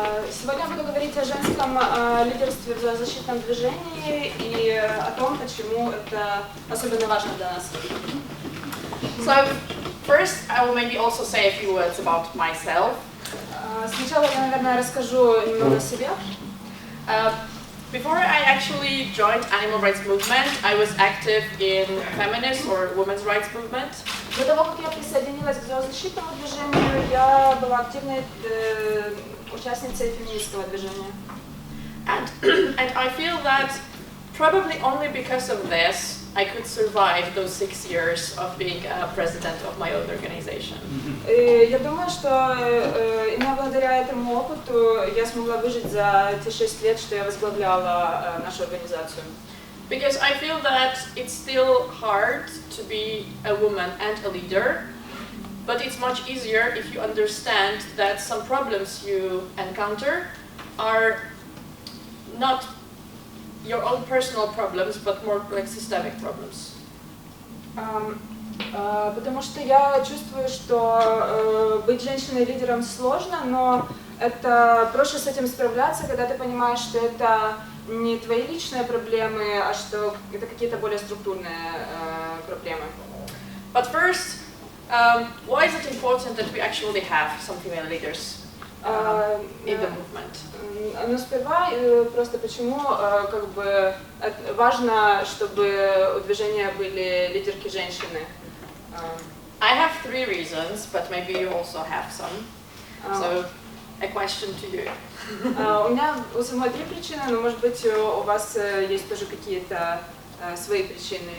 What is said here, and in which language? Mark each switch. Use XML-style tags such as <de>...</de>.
<ru>Сегодня я буду говорить о женском лидерстве в зоозащитном движении и о том, почему это особенно важно для нас.</ru> <en>So first, I will maybe also say a few words about myself.</en> <ru>Сначала я, наверное, расскажу немного о себе.</ru> <en>Before I actually joined animal rights movement, I was active in feminist or women's rights movement.</en> <ru>До того, как я присоединилась к зоозащитному движению, я была активной участницей феминистского движения.</ru> <en>And I feel that probably only because of this, I could survive those 6 years of being a president of my own organization.</en> <ru>Я думаю, что именно благодаря этому опыту я смогла выжить за те 6 лет, что я возглавляла нашу организацию.</ru> <en>Because I feel that it's still hard to be a woman and a leader, but it's much easier if you understand that some problems you encounter are not your own personal problems, but more like systemic problems.</en> <ru>Потому что я чувствую, что быть женщиной-лидером сложно, но это проще с этим справляться, когда ты понимаешь, что это не твои личные проблемы, а что это какие-то более структурные проблемы.</ru> <en>But first, why is it important that we actually have some female leaders in the movement?</en> <ru>Но сперва просто почему как бы важно, чтобы у движения были лидерки женщины.</ru> <en>I have 3 reasons, but maybe you also have some. So, a question to you.</en> <ru>У меня у самой 3 причины, но может быть у вас есть тоже какие-то свои причины.</ru>